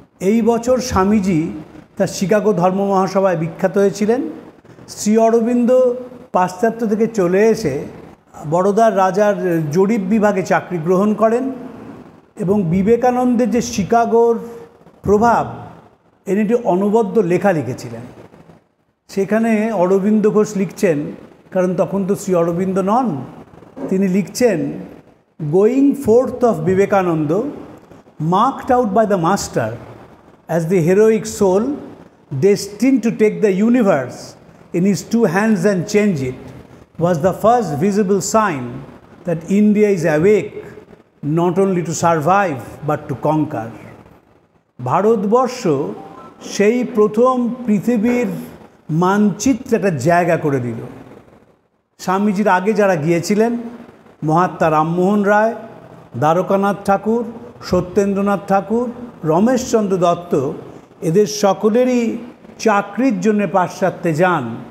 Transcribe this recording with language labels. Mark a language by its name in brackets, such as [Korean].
[Bangla] এই বছর স্বামীজি তার শিকাগো ধর্ম মহাসভায় বিখ্যাত হয়েছিলেন। শ্রী অরবিন্দ পাশ্চাত্য থেকে চলে এসে বরোদার রাজার জরিপ বিভাগে চাকরি গ্রহণ করেন এবং বিবেকানন্দের যে শিকাগোর প্রভাব এর একটি অনবদ্য লেখা লিখেছিলেন। সেখানে অরবিন্দ ঘোষ লিখছেন, কারণ তখন তো শ্রী অরবিন্দ নন, তিনি লিখছেন, [English] Going forth of Vivekananda, marked out by the master as the heroic soul destined to take the universe in his 2 hands and change it, was the first visible sign that India is awake not only to survive but to conquer. [Bangla] Bharatvarsha সেই প্রথম পৃথিবীর মানচিত্রে একটা জায়গা করে দিল। স্বামীজির আগে যারা গিয়েছিলেন, মহাত্মা রামমোহন রায়, দ্বারকানাথ ঠাকুর, সত্যেন্দ্রনাথ ঠাকুর, রমেশচন্দ্র দত্ত, এদের সকলেরই চাকরির জন্য পাশ্চাত্যে যান।